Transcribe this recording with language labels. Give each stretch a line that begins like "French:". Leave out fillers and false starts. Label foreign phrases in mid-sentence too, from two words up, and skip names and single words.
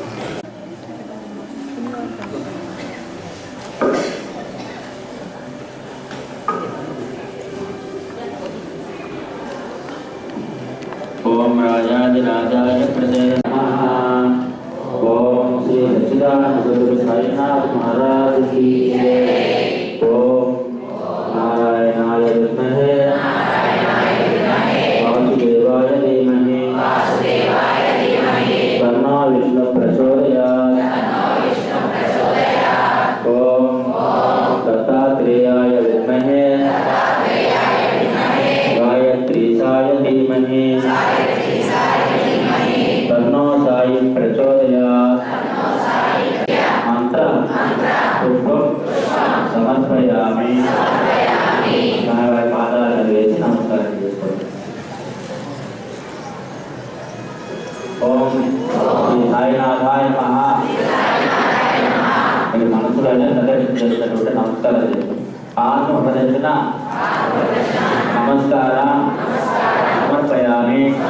Sanskrit: ओम राजाधिराजाय प्रदे नमः।
Hindi: ओम श्री सच्चिदानंद गुरु साईनाथ महाराज की जय।
Sanskrit: ओम नारायणाय विद्महे वासुदेवाय धीमहि तन्नो विष्णु प्रचोदयात्। ओम दत्तात्रेयाय विद्महे गायत्रीशाय धीमहि तन्नो साई प्रचोदयात्। मंत्र पुष्पं समर्पयामि।
Telugu: पादाలు వేసి నమస్కారం చేసుకోండి.
Sanskrit: ఓం శ్రీ సాయినాథాయ నమః.
Telugu: మీ మనసులోనే ప్రదర్శించేటటువంటి నమస్కారం చేసుకోండి. ఆత్మ ప్రదర్శన నమస్కారం సమర్పయామి.